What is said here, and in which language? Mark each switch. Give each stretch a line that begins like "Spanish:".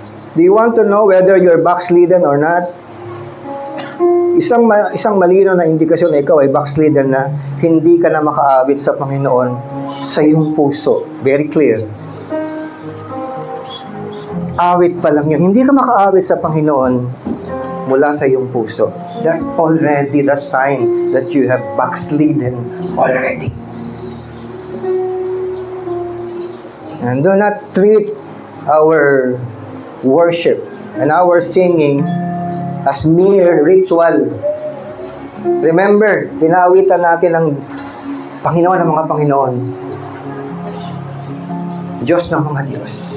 English: Do you want to know whether you're backslidden or not?
Filipino: Isang malino na indikasyon na ikaw ay backslidden na hindi ka na makaawit sa Panginoon sa iyong puso.
English: Very clear.
Filipino: Awit pa lang yan. Hindi ka makaawit sa Panginoon mula sa iyong puso.
English: That's already the sign that you have backslidden already. And do not treat our worship and our singing as mere ritual.
Filipino: Remember, dinawitan natin ang Panginoon ng mga Panginoon. Diyos ng mga Diyos.